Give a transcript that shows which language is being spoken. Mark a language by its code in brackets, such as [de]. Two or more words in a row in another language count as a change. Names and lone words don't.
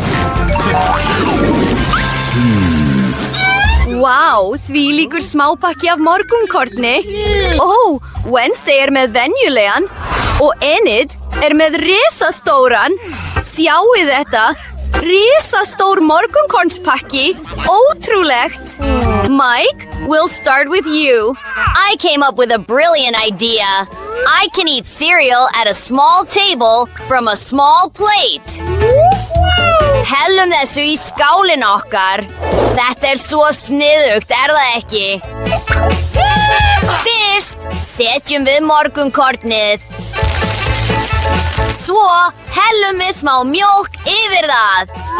[is] Vá, þvílíkur smápakki af morgunkorni. Wednesday með venjulegan og Enid með risastóran. Sjáu þetta. Risastór morgunkornspakki. Ótrúlegt. [en] Mike, we'll start with you. I came up with a brilliant idea. I can eat cereal at a small table from a small plate. [is] Hellum þessu í skálinn okkar. Þetta svo sniðugt, það ekki? Fyrst setjum við morgunkornið. Svo hellum við smá mjólk yfir það.